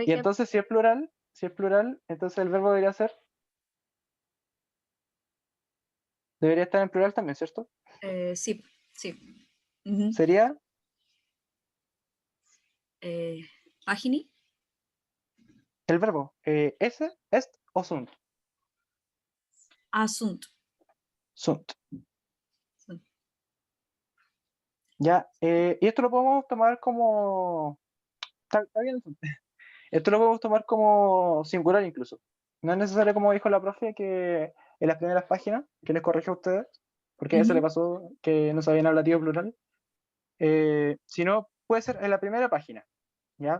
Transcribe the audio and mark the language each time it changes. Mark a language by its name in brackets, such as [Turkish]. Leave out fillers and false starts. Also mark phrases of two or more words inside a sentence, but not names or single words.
[Spanish] Y entonces si es plural, entonces el verbo debería estar en plural también, ¿cierto? Sí, sí. Ujú. Sería Pagini, el verbo ese, [Latin] est o sunt. [Spanish] asunto. Sunt. Ya, y esto lo podemos tomar como... Está bien eso. Esto lo podemos tomar como singular incluso. No es necesario, como dijo la profe, que en las primeras páginas, que les corrija a ustedes, porque a ella se le Ujú. pasó que no sabían ablativo plural, sino puede ser en la primera página, ¿ya?